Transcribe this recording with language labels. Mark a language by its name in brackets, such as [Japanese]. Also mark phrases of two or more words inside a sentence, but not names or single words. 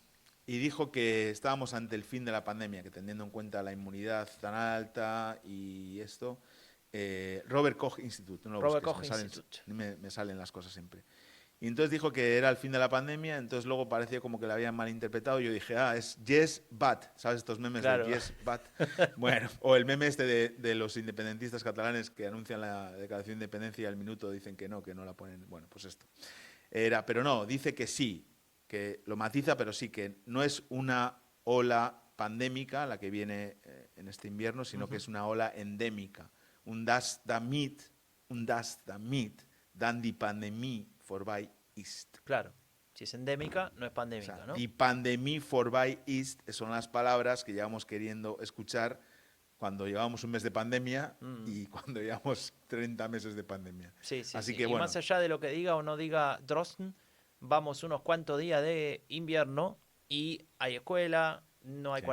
[Spanish] Y dijo que estábamos ante el fin de la pandemia, que teniendo en cuenta la inmunidad tan alta y esto, Robert Koch Institute, no lo Robert busques, Koch Institute. Me salen las cosas siempre. Y entonces dijo que era el fin de la pandemia, entonces luego parecía como que la habían malinterpretado. Yo dije, es [English] yes, but. [Spanish] ¿Sabes estos memes de [English] yes, but? [Spanish] Bueno, o el meme este de los independentistas catalanes que anuncian la declaración de independencia y al minuto dicen que no la ponen. Bueno, pues esto. Pero no, dice que sí, que lo matiza, pero sí, que no es una ola pandémica la que viene en este invierno, sino que es una ola endémica. [German] Un das damit, dan die Pandemie vorbei ist. [Spanish] Claro, Si es endémica, no es pandémica, O sea, ¿no? [German] Die Pandemie vorbei ist [Spanish] son las palabras que llevamos queriendo escuchar cuando llevamos un mes de pandemia y cuando llevamos 30 meses de pandemia. Sí, sí, Así sí. que Y bueno, más allá de lo que diga o no diga Drosten, vamos unos cuantos días de invierno y hay escuela, no hay